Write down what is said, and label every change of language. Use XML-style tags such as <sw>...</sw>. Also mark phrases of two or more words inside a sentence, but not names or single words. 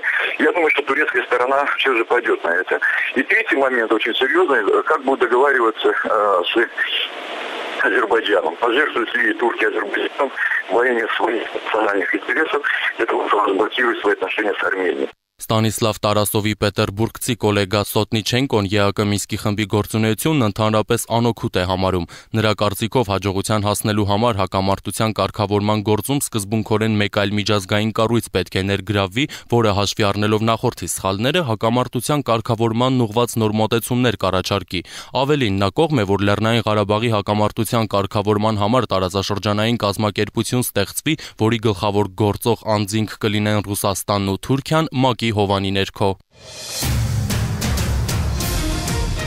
<ru>Я думаю, что турецкая сторона все же пойдет на это. И третий момент очень серьезный, как будут договариваться с Азербайджаном. Пожертвуют ли турки Азербайджаном во имя своих национальных интересов для того, чтобы разблокировать свои отношения с Арменией.</ru> <hy>Ստանիսլավ Տարասովի պետերբուրգցի գոլեգա Սոտնիչենկոն ԵԱԿ Մինսկի խմբի գործունեությունն ընդհանրապես անօգուտ է համարում։ Նրա կարծիքով հաջողության հասնելու համար հակամարտության կարգավորման գործում սկզբունքորեն մեկ այլ միջազգային կառույց պետք է ներգրավվի, որը հաշվի առնելով նախորդի սխալները հակամարտության կարգավորմանն ուղղված նոր մոտեցումներ կառաջարկի։ Ավելին, նա կողմ է, որ Լեռնային Ղարաբաղի հակամարտության կարգավորման համար տարածաշրջանային կազմակերպություն ստեղծվի, որի գլխավոր գործող անձինք կլինեն Ռուսաստանն ու Թուրքիան, ՄԱԿ-ի հովանի ներքո։</hy>